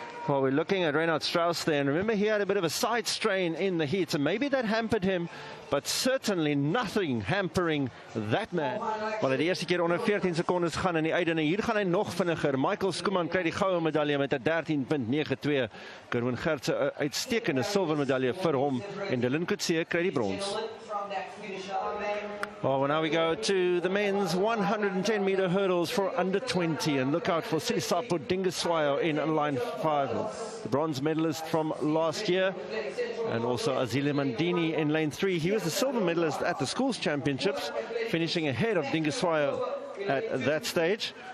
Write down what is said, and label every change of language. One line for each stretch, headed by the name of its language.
English: Well, we're looking at Reinhard Strauss there, and remember he had a bit of a side strain in the heat, and maybe that hampered him, but certainly nothing hampering that man.
Afrikaans: Well, hy die eerste keer onder 14 sekondes gaan in die einde, en hier gaan hy nog vinniger. Michael Schoeman kry die goue medalje met 'n 13.92. Kerwin Gerse 'n uitstekende silwer medalje vir hom, en Dylan Coetzee kry die brons.
English: Well, now we go to the men's 110-meter hurdles for under 20, and look out for Silisapo Dingiswayo in line 5, the bronze medalist from last year, and also Azile Mandini in lane 3. He was the silver medalist at the schools championships, finishing ahead of Dingiswayo at that stage.